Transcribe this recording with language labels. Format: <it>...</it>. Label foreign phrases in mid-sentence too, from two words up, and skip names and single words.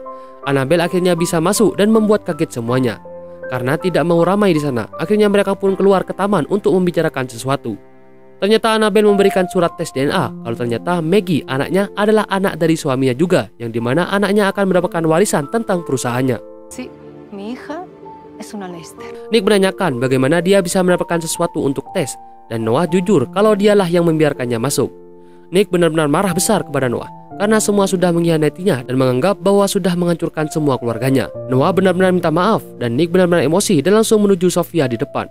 <id>Annabelle akhirnya bisa masuk dan membuat kaget semuanya. Karena tidak mau ramai di sana, akhirnya mereka pun keluar ke taman untuk membicarakan sesuatu. Ternyata Annabelle memberikan surat tes DNA kalau ternyata Maggie anaknya adalah anak dari suaminya juga, yang dimana anaknya akan mendapatkan warisan tentang perusahaannya.</id> <es>Sí, mi hija es una Lester.</es> <id>Nick menanyakan bagaimana dia bisa mendapatkan sesuatu untuk tes dan Noah jujur kalau dialah yang membiarkannya masuk. Nick benar-benar marah besar kepada Noah karena semua sudah mengkhianatinya dan menganggap bahwa sudah menghancurkan semua keluarganya. Noah benar-benar minta maaf dan Nick benar-benar emosi dan langsung menuju Sofia di depan.</id>